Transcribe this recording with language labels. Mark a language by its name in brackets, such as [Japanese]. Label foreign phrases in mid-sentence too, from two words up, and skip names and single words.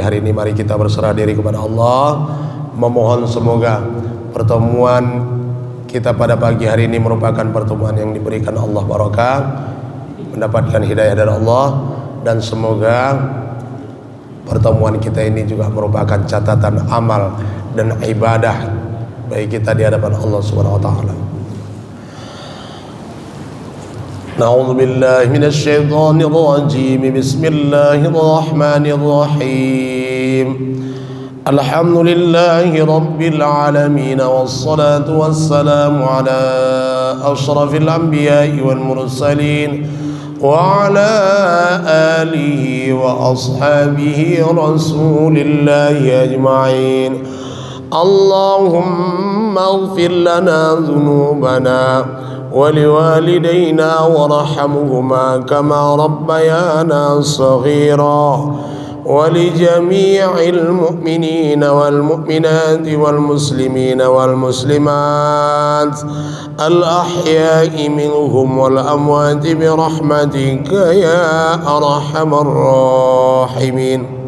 [Indonesian] hari ini, mari kita berserah diri kepada Allah, memohon semoga pertemuan kita pada pagi hari ini merupakan pertemuan yang diberikan Allah barakah, mendapatkan hidayah dari Allah, dan semoga pertemuan kita ini juga merupakan catatan amal dan ibadah bagi kita di hadapan Allah [Arabic] سبحانه و تعالى. نعوذ بالله من الشيطان الرجيم. بسم الله الرحمن الرحيم. الحمد لله رب العالمين، والصلاة والسلام على أشرف الأنبياء والمرسلين وعلى آله وأصحابه رسول الله أجمعين. اللهم اغفر لنا ذنوبنا ولوالدينا وارحمهما كما ربيانا صغيرا ولجميع المؤمنين والمؤمنات والمسلمين والمسلمات الأحياء منهم والأموات برحمتك يا أرحم الراحمين.